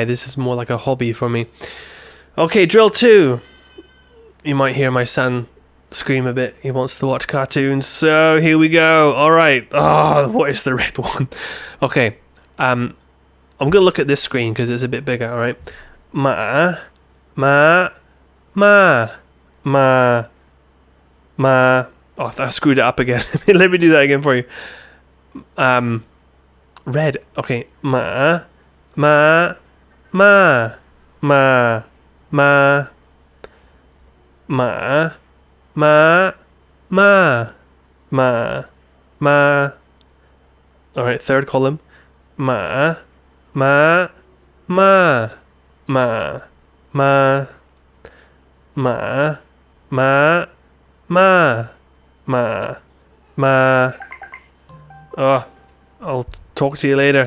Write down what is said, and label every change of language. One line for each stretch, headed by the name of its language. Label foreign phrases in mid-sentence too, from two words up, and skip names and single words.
English: This is more like a hobby for me. Okay, drill 2. You might hear my son scream a bit. He wants to watch cartoons. So here we go. All right. Oh, what is the red one? Okay. I'm going to look at this screen because it's a bit bigger. All right.
Chinese: Ma, ma, ma, ma, ma.
English: Oh, I screwed it up again. Let me do that again for you. Red.
Chinese: Okay. Ma, ma, ma, ma, ma. Ma, ma, ma, ma, ma.
English: All right, third column.
Chinese: Ma, ma, ma, ma, ma, ma, ma, ma, ma, ma.
English: Oh, I'll talk to you later.